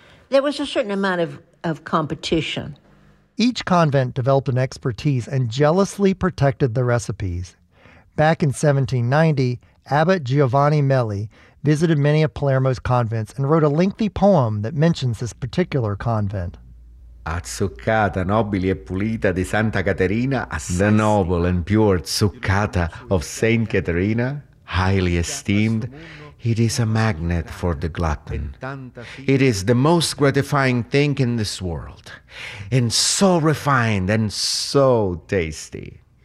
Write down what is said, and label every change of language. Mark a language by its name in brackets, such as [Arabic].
[English] There was a certain amount of competition. Each convent developed an expertise and jealously protected the recipes. Back in 1790, Abbot Giovanni Melli visited many of Palermo's convents and wrote a lengthy poem that mentions this particular convent. [Sicilian] Azzuccata nobili e pulita di Santa Caterina, [English] the noble and pure Azzuccata of Saint Caterina, highly esteemed, it is a magnet for the glutton. It is the most gratifying thing in this world, and so refined and so tasty.